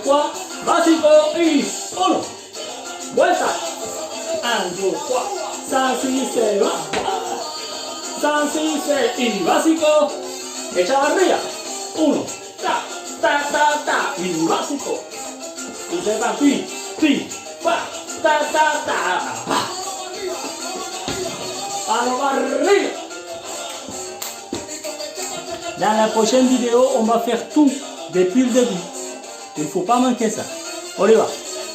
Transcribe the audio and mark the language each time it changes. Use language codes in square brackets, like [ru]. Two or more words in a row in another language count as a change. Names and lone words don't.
[es] 3, básico y 1, vuelta, 1, 2, 3, 5, 6, 7, 5, 6, 7 y básico, echavarría, 1, ta, ta, ta, ta, y básico, y se va, pi, pa, ta, ta, ta, pa, a lo arriba. [fr] Dans la prochaine vidéo, on va faire tout depuis le début. Il ne faut pas manquer ça. On y va.